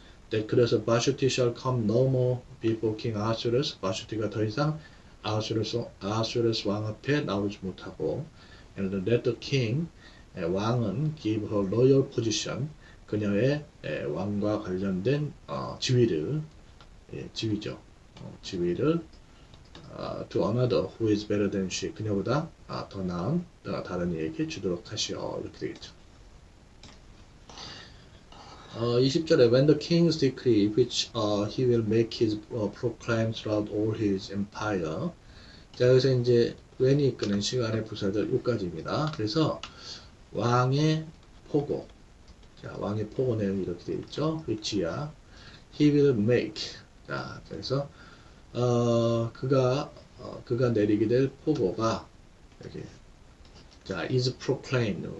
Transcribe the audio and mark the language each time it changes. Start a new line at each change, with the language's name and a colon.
English: that 그래서 Vashti shall come no more before King Ahasuerus,
Korean: 바슈티가 더 이상 아하수에로스 왕 앞에 나오지 못하고,
English: and let the king, 왕은 give her royal position,
Korean: 그녀의 왕과 관련된 지위를, 지위죠. 지위를
English: to another who is better than she,
Korean: 그녀보다 더 나은 다른 이에게 주도록 하시오. 이렇게 되겠죠.
English: 20절에 when the king's decree which he will make his proclaim throughout all his empire.
Korean: 자, 여기서 이제 when이 이끄는 시간의 부사절 여기까지입니다. 그래서 왕의 포고, 자, 왕의 포고 내용이 이렇게 되어 있죠.
English: which야 he will make.
Korean: 자, 그래서 그가 내리게 될 포고가 이렇게, 자,
English: is proclaimed.